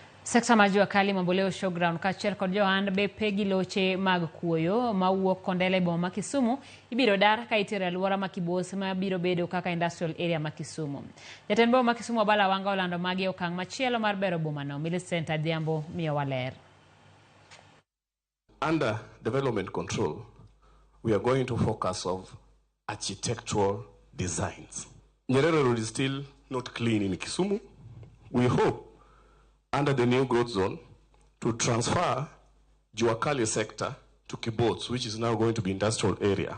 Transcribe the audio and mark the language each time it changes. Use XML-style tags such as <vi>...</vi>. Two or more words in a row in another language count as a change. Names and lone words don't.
<luo>Sekta mar jua kali mamboleo showground kachiel kod johand bepe gi loche mag kuoyo mawuok kondele boma Kisumu ibiro dar ka itero alwora ma Kibos ma biro bedo kaka</luo> <en>industrial area</en> <luo>ma Kisumu. Jatend boma Kisumu Bala Wanga olando magi okang' machielo mar bero boma no. Millicent Adhiambo miyo waler.</luo> <en>Under development control, we are going to focus on architectural designs. Nyerere Road is still not clean in Kisumu. We hope under the new growth zone to transfer Juakali sector to Kibos, which is now going to be industrial area.</en>